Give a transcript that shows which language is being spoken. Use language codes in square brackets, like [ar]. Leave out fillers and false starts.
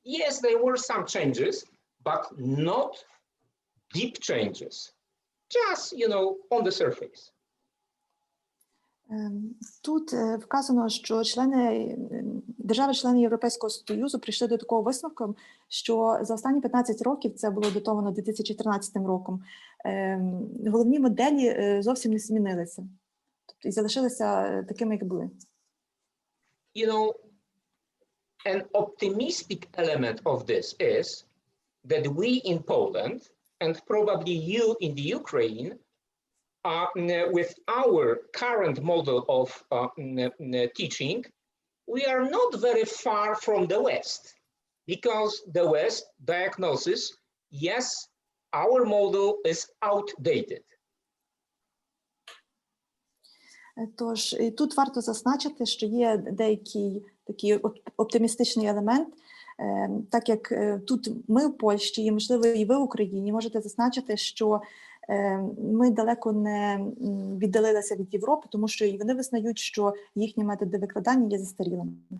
[en] Yes, there were some changes, but not deep changes. Just, you know, on the surface. [uk] Тут вказано, що держави-члени Європейського Союзу прийшли до такого висновку, що за останні 15 років, це було датовано 2014 роком, головні моделі зовсім не змінилися. Тобто і залишилися такими, як були. [en] You know, an optimistic element of this is that we in Poland, and probably you in the Ukraine, with our current model of teaching, we are not very far from the West, because the West diagnoses, yes, our model is outdated. [uk] Тож, і тут варто зазначити, що є деякий такий оптимістичний елемент, так як тут ми в Польщі, і, можливо, і ви в Україні, можете зазначити, що ми далеко не віддалилися від Європи, тому що і вони визнають, що їхні методи викладання є застарілими.